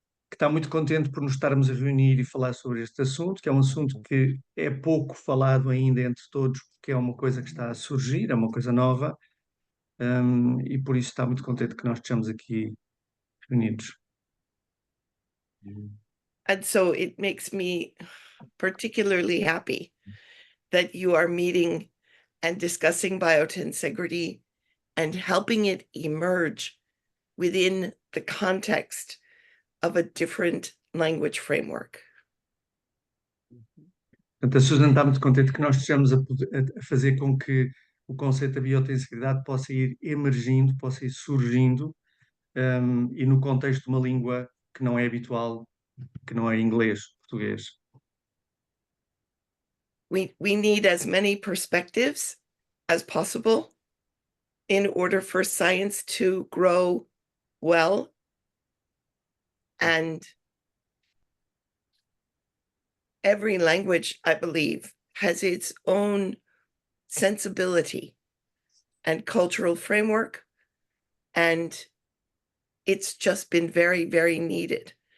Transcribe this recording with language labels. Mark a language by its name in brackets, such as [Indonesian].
[Portuguese] Que está muito contente por nos estarmos a reunir e falar sobre este assunto, que é um assunto que é pouco falado ainda entre todos, porque é uma coisa que está a surgir, é uma coisa nova, e por isso está muito contente que nós estejamos aqui reunidos. [English] And so it makes me particularly happy that you are meeting and discussing biotensegrity and helping it emerge within the context of a different language framework. [Portuguese] Portanto, a Susan está muito contente que nós estejamos a fazer com que o conceito da biotensegridade possa ir emergindo, possa ir surgindo, e no contexto de uma língua que não é habitual, que não é inglês, português. [English] We need as many perspectives as possible in order for science to grow well, and every language, I believe, has its own sensibility and cultural framework, and it's just been very, very needed.